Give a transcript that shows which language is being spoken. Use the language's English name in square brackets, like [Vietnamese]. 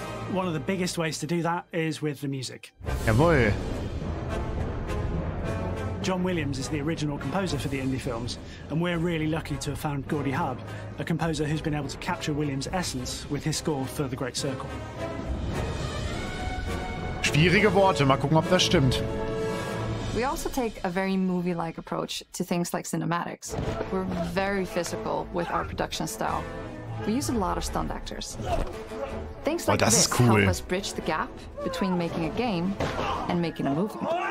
[English] One of the biggest ways to do that is with the music. [German] Jawohl. [English] John Williams is the original composer for the indie films, and we're really lucky to have found Gordy Hub, a composer who's been able to capture Williams' essence with his score for The Great Circle. [German] Schwierige Worte, mal gucken, ob das stimmt. [English] We also take a very movie-like approach to things like cinematics. We're very physical with our production style. We use a lot of stunt actors. Things like this help us bridge the gap between making a game and making a movie.